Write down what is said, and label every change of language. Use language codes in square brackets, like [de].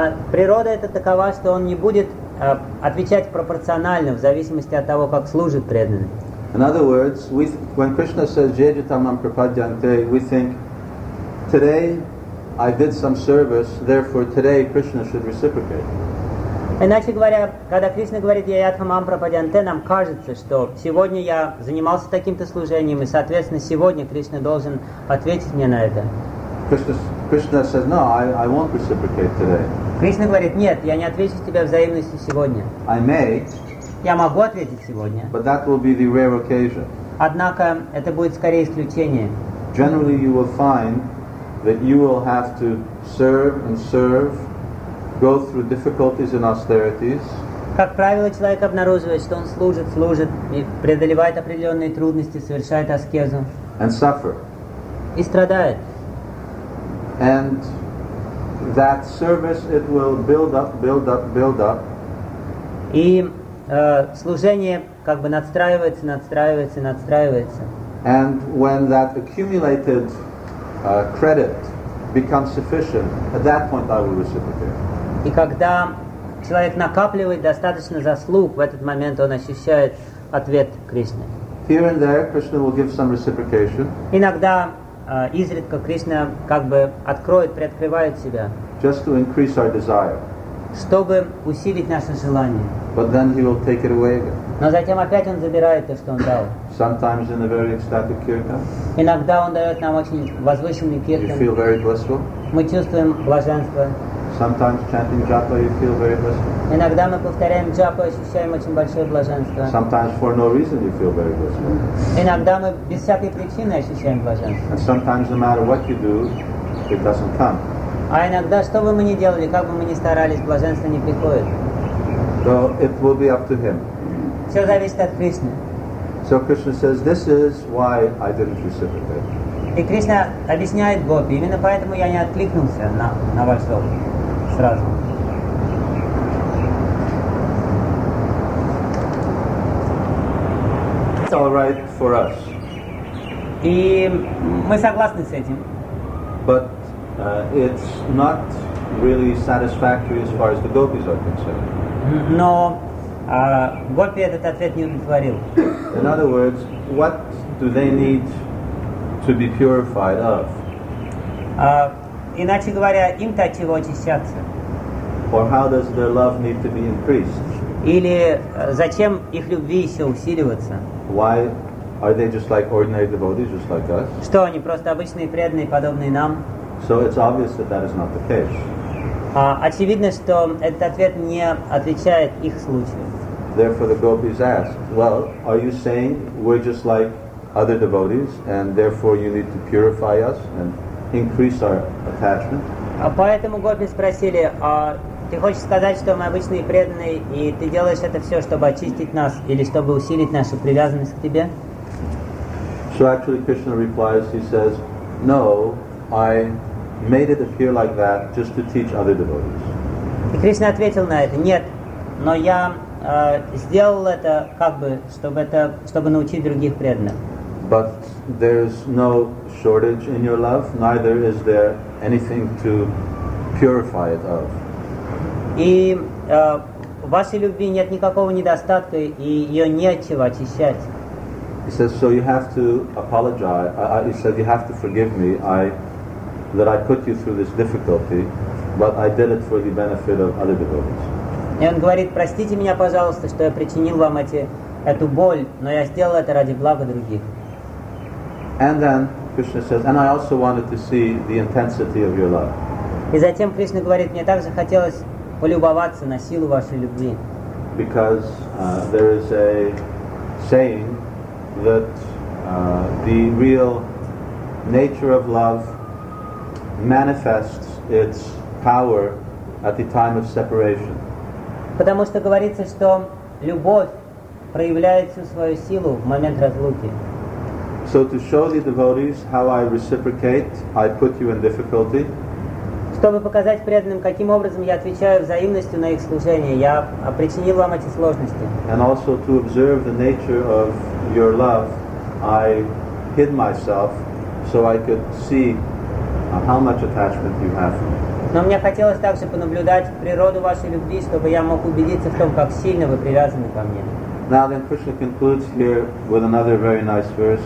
[ru] Природа эта такова, что он не будет отвечать пропорционально в зависимости от того, как служит преданный. [en] In other words, when Krishna says [sa] "Jayajitamam prapadyante," [en] we think today I did some service, therefore today Krishna should reciprocate. [ru] Иначе говоря, когда Кришна говорит [sa] "Jayajitamam prapadyante," [ru] нам кажется, что сегодня я занимался таким-то служением, и соответственно сегодня Кришна должен ответить мне на это. [en] Krishna says, "No, I won't reciprocate today." [ru] Кришна говорит, нет, я не отвечу тебе взаимностью сегодня. [en] I may, [ru] я могу ответить сегодня. [en] But that will be the rare occasion. [ru] Однако это будет скорее исключение. [en] Generally, you will find that you will have to serve and serve, go through difficulties and austerities. [ru] Как правило, человек обнаруживает, что он служит и преодолевает определенные трудности, совершает аскезу. [en] And suffer. [ru] И страдает. [en] And that service, it will build up. [ru] И служение как бы надстраивается. [en] And when that accumulated credit becomes sufficient, at that point I will reciprocate. [ru] И когда человек накапливает достаточно заслуг, в этот момент он ощущает ответ Кришны. [en] Here and there, Krishna will give some reciprocation. [ru] Иногда изредка Кришна как бы откроет, приоткрывает себя. [en] Just to increase our desire. [ru] Чтобы усилить наше желание. [en] But then he will take it away again. [ru] Но затем опять он забирает то, что он дал. [en] Sometimes in a very ecstatic kirtan. [ru] Иногда он дает нам очень возвышенный kirtan. [en] You feel very blissful. [ru] Мы чувствуем блаженство. [en] Sometimes chanting japa, you feel very blissful. [ru] Иногда мы повторяем джапу, ощущаем очень большое блаженство. [en] Sometimes for no reason you feel very blissful. [ru] Иногда мы без всякой причины ощущаем блаженство. [en] And sometimes no matter what you do, it doesn't come. [ru] А иногда, что бы мы ни делали, как бы мы ни старались, блаженство не приходит. [en] So it will be up to him. [ru] Все зависит от Кришны. [en] So Krishna says, this is why I didn't reciprocate. [ru] И Кришна объясняет гопи, именно поэтому я не откликнулся на ваш зов сразу. [en] It's all right for us. [ru] И мы согласны с этим. [en] But it's not really satisfactory as far as the gopis are concerned. [ru] Но гопи этот ответ не удовлетворил. [en] In other words, what do they need to be purified of? [ru] Иначе говоря, им-то от чего очищаться? [en] Or how does their love need to be increased? [ru] Или зачем их любви еще усиливаться? [en] Why are they just like ordinary devotees, just like us? [ru] Что они просто обычные преданные, подобные нам? [en] So it's obvious that that is not the case. [ru] Очевидно, что этот ответ не отвечает их случаю. [en] Therefore, the gopis ask, "Well, are you saying we're just like other devotees, and therefore you need to purify us and increase our attachment?" [ru] Поэтому гопи спросили, ты хочешь сказать, что мы обычные преданные, и ты делаешь это все, чтобы очистить нас или чтобы усилить нашу привязанность к тебе? [en] So actually Krishna replies, he says, no, I made it appear like that just to teach other devotees. [ru] И Кришна ответил на это, нет, но я сделал это как бы, чтобы научить других преданных. [en] But there's no shortage in your love, neither is there anything to purify it of. [ru] И в вашей любви нет никакого недостатка, и ее не от чего очищать. [en] He says, so you have to apologize. He said, you have to forgive me that I put you through this difficulty, but I did it for the benefit of other devotees. [ru] И он говорит, простите меня, пожалуйста, что я причинил вам эту боль, но я сделал это ради блага других. [en] And then Krishna says, and I also wanted to see the intensity of your love. [ru] И затем Кришна говорит, мне также хотелось полюбоваться на силу вашей любви. [en] Because there is a saying that the real nature of love manifests its power at the time of separation. [ru] Потому что говорится, что любовь проявляет всю свою силу в момент разлуки. [en] So to show the devotees how I reciprocate, I put you in difficulty. [ru] Чтобы показать преданным, каким образом я отвечаю взаимностью на их служение, я причинил вам эти сложности. [en] And also to observe the nature of your love, I hid myself so I could see how much attachment you have for me. [ru] Но мне хотелось также понаблюдать природу вашей любви, чтобы я мог убедиться в том, как сильно вы привязаны ко мне. [en] Now then Krishna concludes here with another very nice verse.